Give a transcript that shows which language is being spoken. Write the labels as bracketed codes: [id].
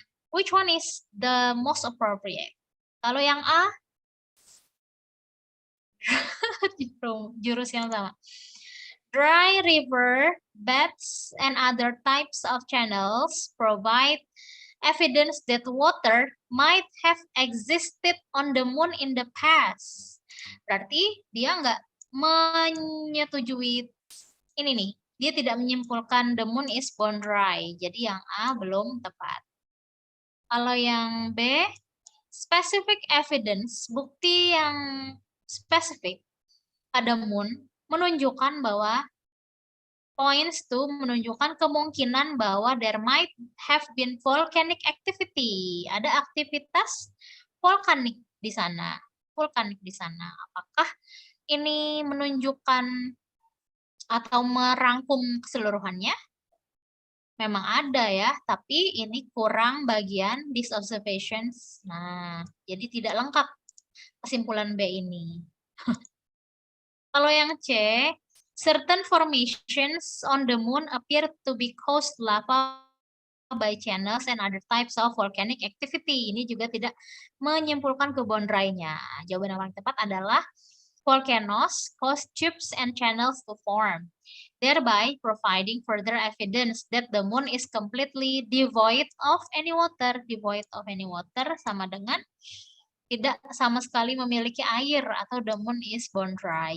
[en] Which one is the most appropriate? [id] Kalau yang A, jurus yang sama. [en] Dry river beds and other types of channels provide evidence that water might have existed on the moon in the past. [id] Berarti dia nggak menyetujui ini nih. Dia tidak menyimpulkan [en] the moon is bone dry. [id] Jadi yang A belum tepat. Kalau yang B, [en] specific evidence, [id] bukti yang spesifik pada moon menunjukkan bahwa [en] points to [id] menunjukkan kemungkinan bahwa [en] there might have been volcanic activity. [id] Ada aktivitas vulkanik di sana. Vulkanik di sana. Apakah ini menunjukkan atau merangkum keseluruhannya? Memang ada ya, tapi ini kurang bagian [en] these observations. [id] Nah, jadi tidak lengkap kesimpulan B ini. Kalau yang C, [en] certain formations on the moon appear to be caused lava by channels and other types of volcanic activity. [id] Ini juga tidak menyimpulkan ke bone dry-nya. Jawaban yang paling tepat adalah [en] volcanoes cause tubes and channels to form, thereby providing further evidence that the moon is completely devoid of any water. Devoid of any water [id] sama dengan tidak sama sekali memiliki air atau [en] the moon is bone dry.